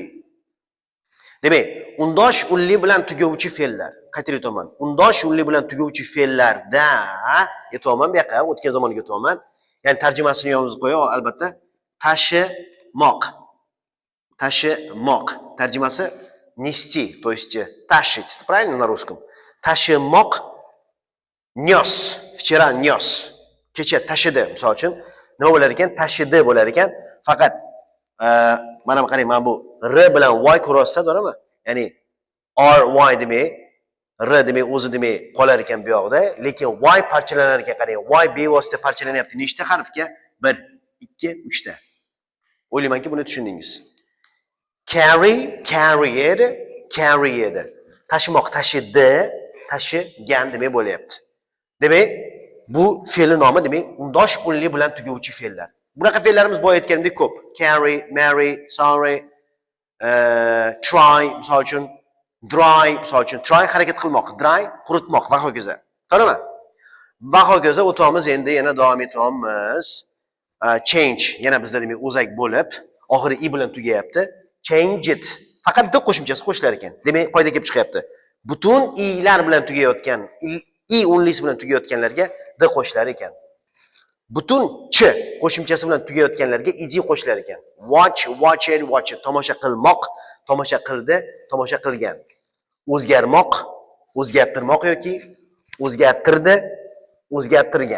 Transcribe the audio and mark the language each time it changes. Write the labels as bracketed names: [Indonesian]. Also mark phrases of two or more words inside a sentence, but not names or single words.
[Uzbek] Demak, undosh unli bilan tuguvchi fe'llar. Qaytarib o'taman. Undosh unli bilan tuguvchi fe'llarda aytmoqman, bu yoqqa o'tgan zamoniga aytmoqman. Ya'ni tarjimasini yozib qo'ying, albatta. Tashimoq. Tarjimasi [Russian] nести, то есть тащить. Правильно на русском? Tashimoq, nёс. Вчера нёс. [Uzbek] Kecha tashidi, misol uchun. Nima bo'lar ekan? Tashidi bo'lar ekan. Faqat mana qarang, mana bu r bilan y ko'ryapsiz, to'g'rimi? Ya'ni ry demak, r demak o'zi demak qolar ekan bu yoqda, lekin y parchalanar ekan. Qarang, y bevosita parchalanyapti. Nechta harfga? 1, 2, 3 ta. O'ylaymanki buni tushundingiz. [English] Carried. [Uzbek] Tashimoq, tashidi, tashigan demak bo'lyapti. Demak, bu fe'l nomi demak undosh unli bilan tuguvchi fe'llar. Bunaqa fe'llarimiz boya aytgandek ko'p. [English] Carry, marry, sorry, try, [Uzbek] misol uchun, dry, misol uchun, try harakat qilmoq, dry quritmoq va hokazo. To'g'rimi? Va hokazo o'tamiz, endi yana davom etamiz. Change yana bizda demak o'zak bo'lib, oxiri i bilan tugayapti. [English] Change it. [Uzbek] Faqat bitta qo'shimchasi qo'shilar ekan. Demak, qoida kelib chiqyapti. Butun i'lar bilan tugayotgan, i unlisi bilan tugayotganlarga d qo'shilar ekan. Butun ch qo'shimchasi bilan tugayotganlarga ij qo'shilar ekan. [English] Watch. [Uzbek] Tomosha qilmoq, tomosha qildi, tomosha qilgan. O'zgarmoq, o'zgartirmoq yoki o'zgartirdi, o'zgartirgan.